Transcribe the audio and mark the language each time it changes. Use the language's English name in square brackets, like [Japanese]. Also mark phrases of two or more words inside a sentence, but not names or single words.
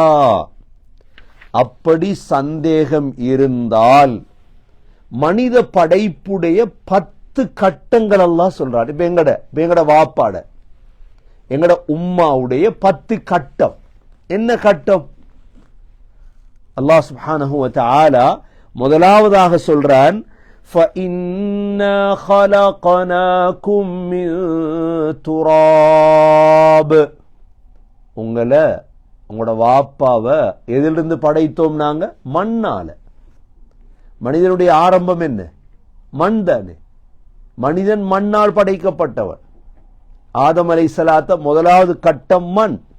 [Tamil] அப்படி சந்தேகம் இருந்தால் மனித படைப்புடைய 10 கட்டங்கள் எல்லாம் சொல்றாரு. இப்ப எங்கட வாப்பாட, எங்கட உம்மாவுடைய 10 கட்டம். என்ன கட்டம்? [Arabic] الله سبحانه وتعالى [Tamil] முதலாவதாக சொல்றான், [Arabic] فَإِنَّا خَلَقْنَاكُم مِّن تُرَابٍ, [Tamil] உங்களோட வாப்பாவை எதிலிருந்து படைத்தோம் நாங்க? மண்ணால. மனிதனுடைய ஆரம்பம் என்ன? மண் தானே. மனிதன் மண்ணால் படைக்கப்பட்டவன். ஆதம் அலைஹிஸ்ஸலாத்த முதலாவது கட்டம் மண்.